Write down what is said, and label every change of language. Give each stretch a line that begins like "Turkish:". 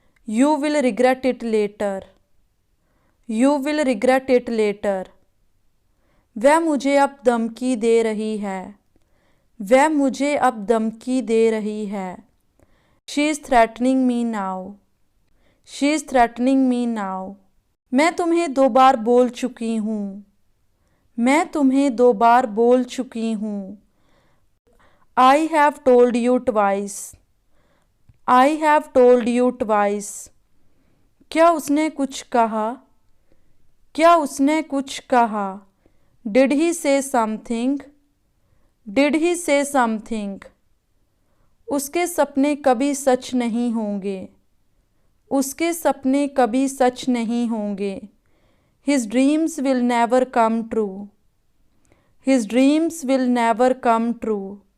English: You will regret it later. You will regret it later.
Hindi: वह मुझे अब धमकी दे रही है। वह मुझे अब धमकी दे रही है।
English: She is threatening me now. She is threatening me now.
Hindi: मैं तुम्हें 2 बार बोल चुकी हूँ। मैं तुम्हें 2 बार बोल चुकी हूँ।
English: I have told you twice. I have told you twice.
Hindi: क्या उसने कुछ कहा? क्या उसने कुछ कहा?
English: Did he say something? Did he say something?
Hindi: उसके सपने कभी सच नहीं होंगे। उसके सपने कभी सच नहीं होंगे।
English: His dreams will never come true. His dreams will never come true.